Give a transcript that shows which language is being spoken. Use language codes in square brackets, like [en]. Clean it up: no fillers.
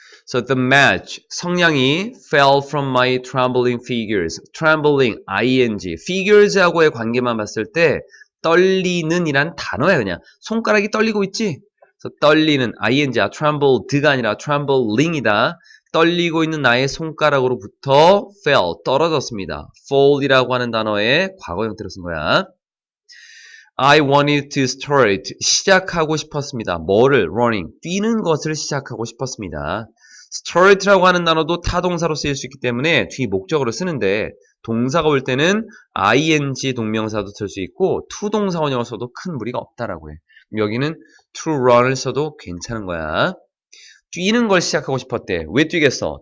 [en] So the match, [ko] 성냥이 [en] fell from my trembling fingers. trembling, ing. figures하고의 [ko] 관계만 봤을 때 떨리는 이란 단어야 그냥. 손가락이 떨리고 있지? 그래서 떨리는 ing야 trembled가 아니라 trembling이다. 떨리고 있는 나의 손가락으로부터 fell 떨어졌습니다. fall이라고 하는 단어의 과거 형태로 쓴 거야. [en] I wanted to start [ko] 시작하고 싶었습니다. 뭐를? running 뛰는 것을 시작하고 싶었습니다. start라고 하는 단어도 타동사로 쓰일 수 있기 때문에 뒤 목적어로 쓰는데 동사가 올 때는 ing 동명사도 쓸 수 있고 to 동사 원형을 써도 큰 무리가 없다라고 해. 여기는 to run을 써도 괜찮은 거야. 뛰는 걸 시작하고 싶었대. 왜 뛰겠어?